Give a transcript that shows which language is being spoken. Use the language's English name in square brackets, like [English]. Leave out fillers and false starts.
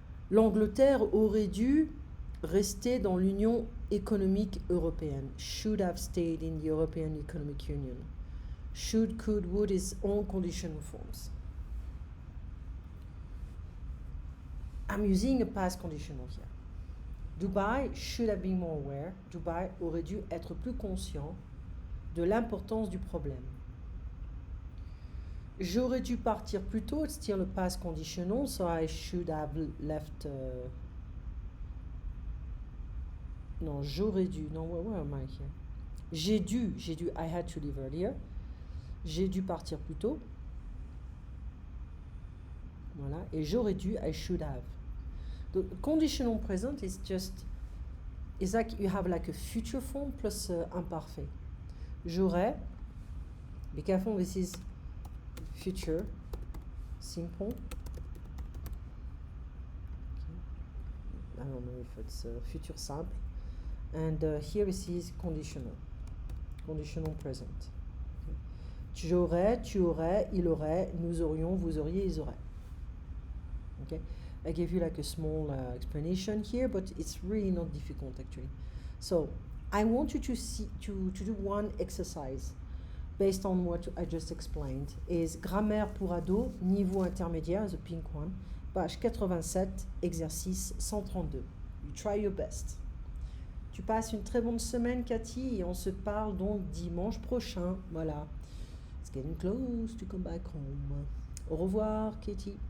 [French] L'Angleterre aurait dû rester dans l'Union économique européenne. [English] Should have stayed in the European Economic Union. Should, could, would is all conditional forms. I'm using a past conditional here. Dubai should have been more aware. [French] Dubai aurait dû être plus conscient de l'importance du problème. J'aurais dû partir plus tôt. [English] It's still a past conditional, so I should have left [French] Non, j'aurais dû. Non, [English] where am I here? [French] J'ai dû. [English] I had to leave earlier. [French] J'ai dû partir plus tôt. Voilà. Et j'aurais dû, [English] I should have. The conditional present is just, it's like you have like a future form plus imparfait. J'aurais, be careful, this is future simple. Okay. I don't know if it's future simple. And here this is conditional present. Okay. [French] J'aurais, tu aurais, il aurait, nous aurions, vous auriez, ils auraient. [English] Okay. I gave you like a small explanation here, but it's really not difficult actually. So I want you to do one exercise based on what I just explained. Is grammaire pour ado, niveau intermédiaire, the pink one, page 87, exercice 132. You try your best. [French] Tu passes une très bonne semaine, Cathy, et on se parle donc dimanche prochain. Voilà. [English] It's getting close to come back home. [French] Au revoir, Katie.